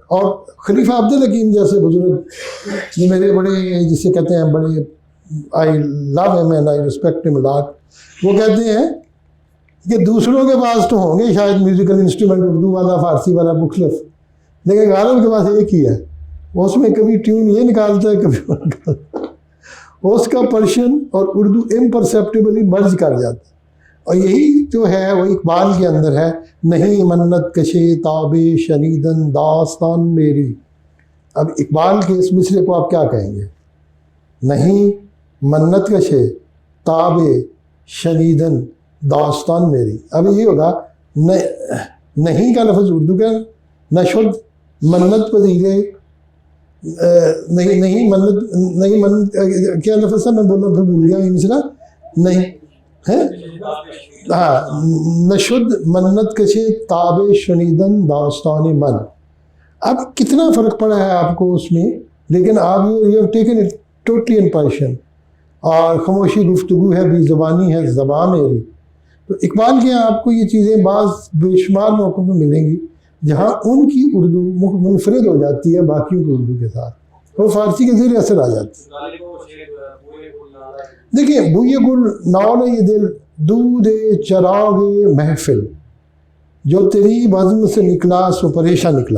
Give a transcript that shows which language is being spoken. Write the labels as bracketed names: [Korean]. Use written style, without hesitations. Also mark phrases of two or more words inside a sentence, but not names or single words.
[Urdu] اور خلیفہ عبد الحکیم جیسے بزرگ جو میرے بڑے، جسے کہتے ہیں بڑے، [English] I love him and I respect him a lot, [Urdu] وہ کہتے ہیں کہ دوسروں کے پاس تو ہوں گے شاید [English] musical instrument [Urdu] اردو والا، فارسی والا مختلف، لیکن غالب کے پاس ایک ہی ہے. اس میں کبھی ٹیون یہ نکالتا ہے، کبھی وہ نکالتا ہے. اس کا پرشین اور اردو [English] imperceptibly merge [Urdu] کر جاتا ہے. اور یہی جو ہے وہ اقبال کے اندر ہے، نہیں منت کشے تاب شنیدن داستان میری. اب اقبال کے اس مصرے کو آپ کیا کہیں گے؟ نہیں منت کشے تاب شنیدن داستان میری. اب یہ ہوگا نہیں کا لفظ اردو کا نشد منت پذیرے، نہیں منت کیا لفظ تھا، میں بولنا پھر بھول گیا یہ مصرا، نہیں ہے، ہاں، [Persian] نشد منت کشے تاب شنیدن داستان من. [Urdu] اب کتنا فرق پڑا ہے آپ کو اس میں، لیکن آپ [English] you have taken it totally in Persian. [Urdu] اور خاموشی گفتگو ہے، بھی زبانی ہے زبان میری. تو اقبال کے یہاں آپ کو یہ چیزیں بعض بے شمار موقعوں پہ ملیں گی جہاں ان کی اردو منفرد ہو جاتی ہے باقیوں کی اردو کے ساتھ، اور فارسی کے زیر اثر آ جاتی ہے. دیکھیں بوئے گل نال یہ دل دود چراغ محفل، جو تیری بزم سے نکلا سو پریشاں نکلا.